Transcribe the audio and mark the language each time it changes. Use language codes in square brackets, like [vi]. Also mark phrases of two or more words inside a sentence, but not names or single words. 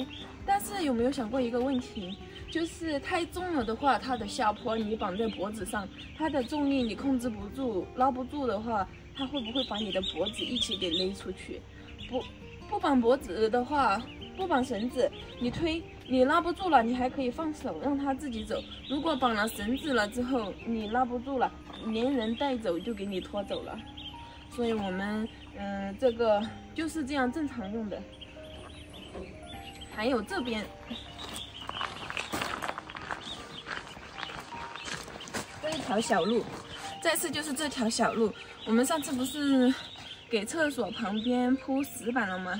[zh] 但是有沒有想過一個問題，就是太重了的話，它的下坡你綁在脖子上，它的重力你控制不住，拉不住的話，它会不會把你的脖子一起給勒出去？不綁脖子的話，不綁繩子，你推你拉不住了，你還可以放手讓它自己走。如果綁了繩子了之後，你拉不住了，連人帶走就給你拖走了。所以我們這個就是這樣正常用的。還有這邊這一條小路，再次就是這條小路，我們上次不是給廁所旁邊鋪石板了嗎？